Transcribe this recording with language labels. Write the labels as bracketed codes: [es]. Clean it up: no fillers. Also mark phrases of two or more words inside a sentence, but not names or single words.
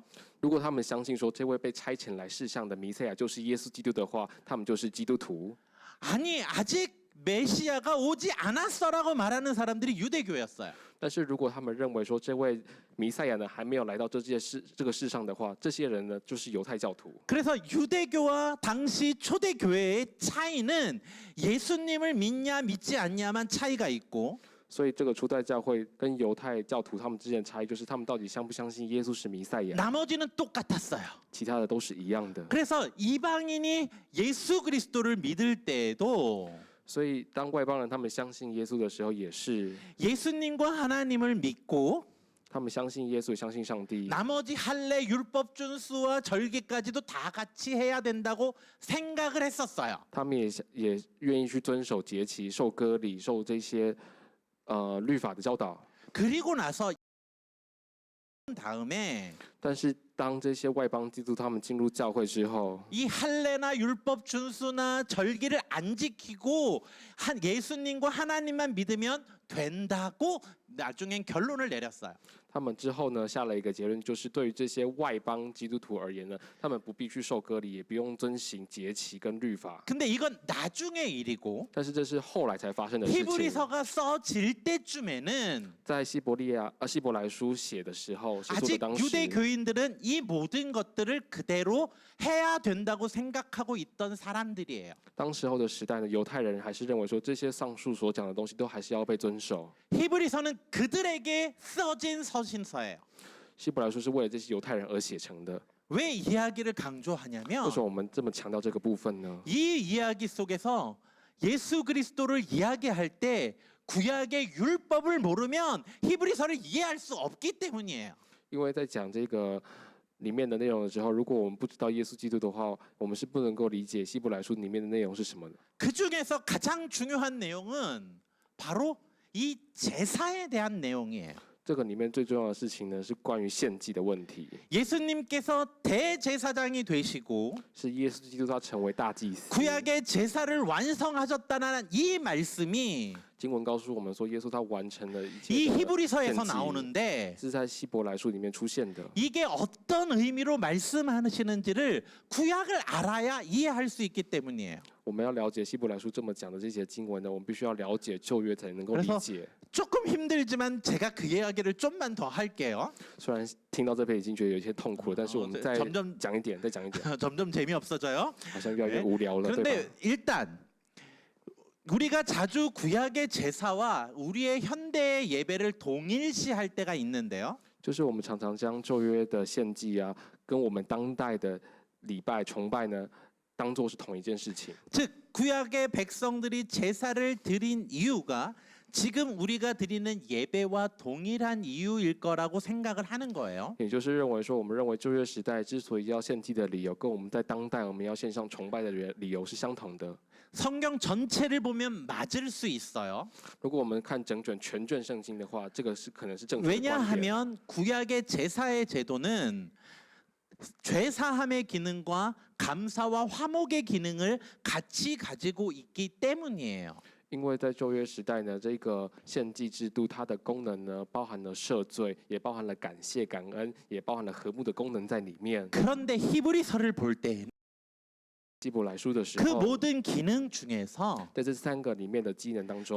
[zh] 如果他们相信说这位被差遣来世上的弥赛亚就是耶稣基督的话，他们就是基督徒。 [ko] 아니 아직 메시아가 오지 않았어라고 말하는 사람들이 유대교였어요. [zh] 但是如果他们认为说这位弥赛亚呢还没有来到这个世上的话，这些人呢就是犹太教徒。 [ko] 그래서 유대교와 당시 초대교회의 차이는 예수님을 믿냐 믿지 않냐만 차이가 있고 [zh] 所以这个初代教会跟犹太教徒他们之间的差异，就是他们到底相不相信耶稣是弥赛亚， [ko] 나머지는 똑같았어요. [zh] 其他的都是一样的。 [ko] 그래서 이방인이 예수 그리스도를 믿을 때에도 [zh] 所以当外邦人他们相信耶稣的时候，也是 [ko] 예수님과 하나님을 믿고 [zh] 他们相信耶稣，相信上帝。 [ko] 나머지 할례 율법 준수와 절기까지도 다 같이 해야 된다고 생각을 했었어요. [zh] 他们也愿意去遵守节期、受割礼、受这些律法的教导。 [ko] 그리고 나서 다음에 [zh] 但是当这些外邦基督他们进入教会之后， [ko] 이 할례나 율법 준수나 절기를 안 지키고 예수님과 하나님만 믿으면 된다고 나중엔 결론을 내렸어요. [zh] 他们之后呢下了一个结论，就是对于这些外邦基督徒而言呢，他们不必去受割礼，也不用遵行节期跟律法。 [ko] 근데 이건 나중의 일이고 [zh] 但是这是后来才发生的事情。 [ko] 히브리서가 써질 때쯤에는 [zh] 在希伯来书写的时候，写作的 [ko] 아직 [zh] 当 [ko] 유대 [zh] 时， [ko] 교인들은 이 모든 것들을 그대로 해야 된다고 생각하고 있던 사람들이에요. [zh] 当时候的时代呢，犹太人还是认为说这些上述所讲的东西都还是要被遵守。 [ko] 히브리서는 그들에게 써진 서신서예요. [zh] 希伯来书是为了这些犹太人而写成的。 [ko] 왜 이야기를 [zh] 为 [ko] 강조하냐면 [zh] 什么我们这么强调这个部分呢？ [ko] 이 이야기 속에서 예수 그리스도를 이야기할 때 구약의 율법을 모르면 히브리서를 이해할 수 없기 때문이에요. [zh] 因为在讲这个里面的内容的时候，如果我们不知道耶稣基督的话，我们是不能够理解希伯来书里面的内容是什么的。 [ko] 그 중에서 가장 중요한 내용은 바로 이 제사에 대한 내용이에요. [zh] 这个里面最重要的事情呢，是关于献祭的问题， [ko] 예수님께서 대제사장이 되시고 [zh] 是耶稣基督他成为大祭司。 [ko] 구약의 제사를 완성하셨다는 이 말씀이 [zh] 经文告诉我们说，耶稣他完成了一 [ko] 이 [zh] 切的 [ko] 히브리서에서 [zh] 献祭， [ko] 나오는데 [zh] 是在希伯来书里面出现的。 [ko] 이게 어떤 의미로 말씀하시는지를 구약을 알아야 이해할 수 있기 때문이에요. [zh] 我们要了解希伯来书这么讲的这些经文呢，我们必须要了解旧约才能够理 [ko] 그래서 [zh] 解。 [ko] 조금 힘들지만 제가 그 이야기를 좀만 더 할게요. [zh] 虽然听到这边已经觉得有些痛苦了，但是我们再 [ko] 점점 [zh] 讲一点，再讲一点， [ko] 점점 재미없어져요. [zh] 好像越来越无聊了，对吧？ [ko] 그런데 일단 우리가 자주 구약의 제사와 우리의 현대의 예배를 동일시할 때가 있는데요. [zh] 就是我们常常将旧约的献祭啊，跟我们当代的礼拜崇拜呢，当做是同一件事情。 [ko] 즉 구약의 백성들이 제사를 드린 이유가 지금 우리가 드리는 예배와 동일한 이유일 거라고 생각을 하는 거예요. [zh] 也就是认为说，我们认为旧约时代之所以要献祭的理由，跟我们在当代我们要献上崇拜的理由是相同的。 [ko] 성경 전체를 보면 맞을 수 있어요. [zh] 如果我们看整卷全卷圣经的话，这个是可能是正确的观点。 [ko] 왜냐하면 구약의 제사의 제도는 죄사함의 기능과 감사와 화목의 기능을 같이 가지고 있기 때문이에요. [zh] 因为在旧约时代呢，这个献祭制度它的功能呢，包含了赦罪，也包含了感谢、感恩，也包含了和睦的功能在里面。 [ko] 그런데 히브리서를 볼 때 [zh] 希伯来书的时 [ko] 그 [zh] 候， [ko] 모든 기능 중에서 [zh] 在这三个里面的机能当中，